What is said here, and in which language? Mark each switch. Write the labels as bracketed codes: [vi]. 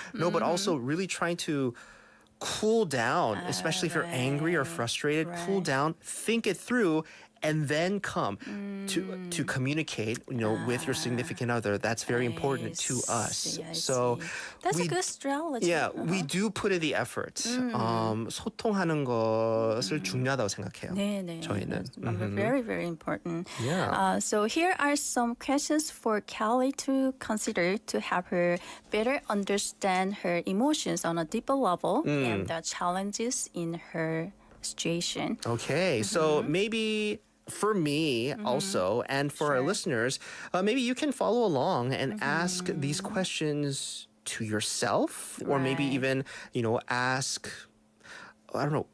[en] No, but also really trying to cool down, especially if you're angry or frustrated, cool down, think it through, and then come to communicate, with your significant other. That's very important to us. I So see. That's a good strategy. yeah, we do put in the effort. [ko] 소통하는 것을 중요하다고 생각해요. 네. 저희는. [en] Very, very important. Yeah. So here are some questions for Kelly to consider to help her better understand her emotions on a deeper level and the challenges in her situation. Okay, so maybe for me also, and for our listeners, maybe you can follow along and ask these questions to yourself, or maybe even, ask. I don't know.